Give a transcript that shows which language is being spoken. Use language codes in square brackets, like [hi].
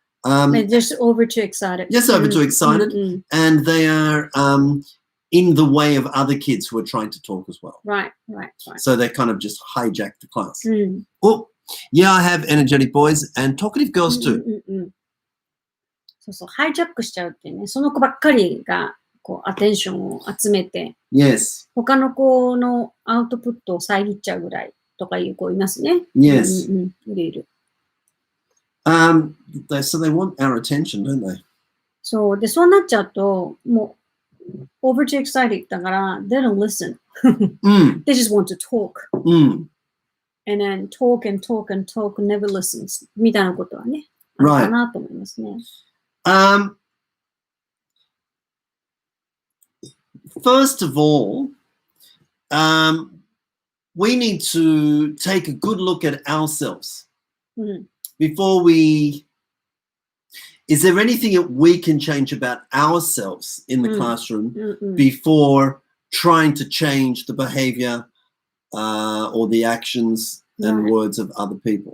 [en] They're just over too excited. Just over too excited, and they are in the way of other kids who are trying to talk as well. Right. So they kind of just hijack the class. Oh, yeah, I have energetic boys and talkative girls too. [ja] そうハイジャックしちゃうってね、その子ばっかりがこうアテンションを集めて、 [en] Yes. [ja] 他の子のアウトプットを遮っちゃうぐらいとかいう子いますね。 [en] Yes. [ja] いる。 [en] So they want our attention, don't they? [ja] そうでそうなっちゃうともう [en] over too excited [ja] だから [en] they don't listen. They just want to talk. And then talk and never listens [ja] みたいなことはね、あるかなと思いますね。 [en] First of all, we need to take a good look at ourselves before we. Is there anything that we can change about ourselves in the classroom before trying to change the behavior or the actions and words of other people?